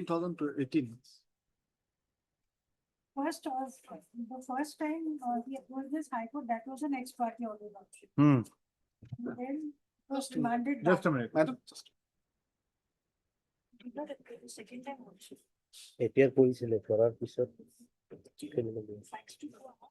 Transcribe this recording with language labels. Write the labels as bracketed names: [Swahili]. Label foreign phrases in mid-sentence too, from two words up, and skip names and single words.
[English] 2018. First of, the first time he approached this High Court, that was an ex parte order Lordship. Hmm. Then was demanded. Just a minute, madam. not appear the second time also. [Assamese] এপিয়ার কৰিছিলে কৰাৰ পিছত [English] Fights to go on.